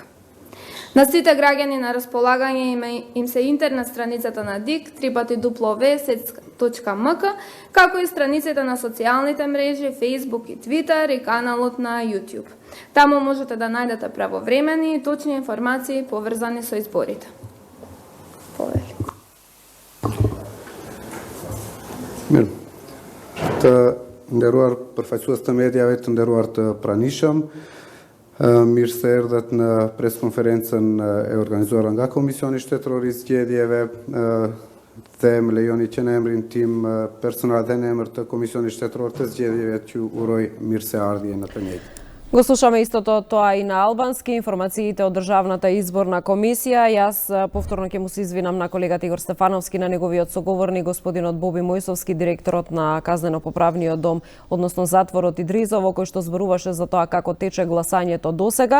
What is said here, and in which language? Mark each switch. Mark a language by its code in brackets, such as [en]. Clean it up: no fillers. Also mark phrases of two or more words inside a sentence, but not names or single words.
[mk] На сите граѓани на располагање им се интернет страницата на ДИК www.sec.mk, како и страниците на социјалните мрежи Facebook и Twitter и каналот на YouTube. Таму можете да најдете правовремени и точни информации поврзани со изборите. [sq] Mirë. Të nderuar përfaqësues të mediave, të nderuar të pranishëm, mirë se erdhët në preskonferencën e organizuar nga Komisioni Shtetëror i Zgjedhjeve dhe më lejoni që në emrin tim personal dhe në emër të Komisionit Shtetëror të Zgjedhjeve t'ju uroj mirëseardhje në të njëjtën. [mk] Го слушаме истото тоа и на албански, информациите од Државната изборна комисија. Јас повторно ќе му се извинам на колегата Игор Стефановски, на неговиот соговорник господинот Боби Мојсовски, директорот на Казнено-поправниот дом, односно затворот Идризово, кој што зборуваше за тоа како тече гласањето досега.